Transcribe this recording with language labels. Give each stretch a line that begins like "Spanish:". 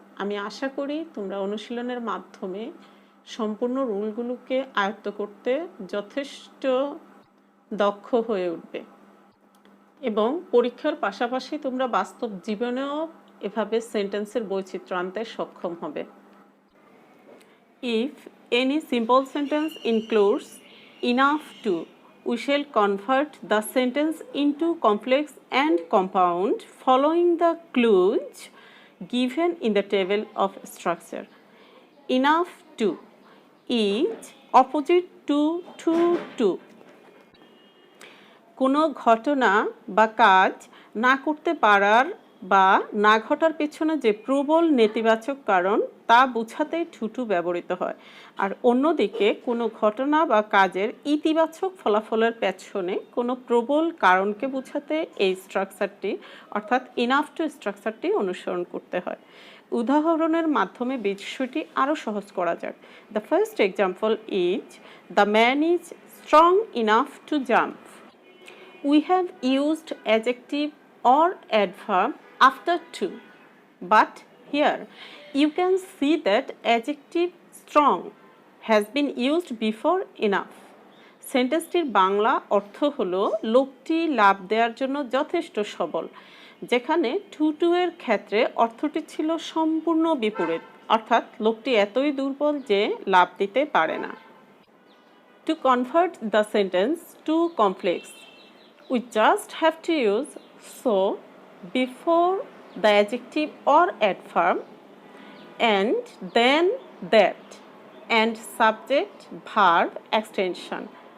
Bangla: আমি আশা করি তোমরা অনুশীলনের মাধ্যমে সম্পূর্ণ রুলগুলোকে আয়ত্ত করতে যথেষ্ট দক্ষ হয়ে উঠবে এবং পরীক্ষার পাশাপাশি তোমরা বাস্তব জীবনেও এভাবে সেন্টেন্সের বৈচিত্র্য আনতে সক্ষম হবে।
English: If any simple sentence includes enough to, we shall convert the sentence into complex and compound following the clues given in the table of structure. Enough to is opposite to.
Bangla: কোনো ঘটনা বা কাজ না করতে পারার বা না ঘটার পেছনে যে প্রবল নেতিবাচক কারণ তা বোঝাতে টু ব্যবহৃত হয়, আর অন্যদিকে কোনো ঘটনা বা কাজের ইতিবাচক ফলাফলের পেছনে কোনো প্রবল কারণকে বোঝাতে এই স্ট্রাকচারটি অর্থাৎ ইনাফ টু স্ট্রাকচারটি অনুসরণ করতে হয়। উদাহরণের মাধ্যমে বিষয়টি আরও সহজ করা যাক।
English: The first example is the man is strong enough to jump. We have used adjective or adverb after to, but here you can see that adjective strong has been used before enough.
Bangla: সেন্টেন্সটির Bangla অর্থ হলো লোকটি লাভ দেওয়ার জন্য যথেষ্ট সবল, যেখানে two এর ক্ষেত্রে অর্থটি ছিল সম্পূর্ণ বিপরীত, অর্থাৎ লোকটি এতই দুর্বল যে লাভ দিতে পারে না।
English: To convert the sentence to complex, we just have to use so before the adjective or adverb and then that and subject verb extension.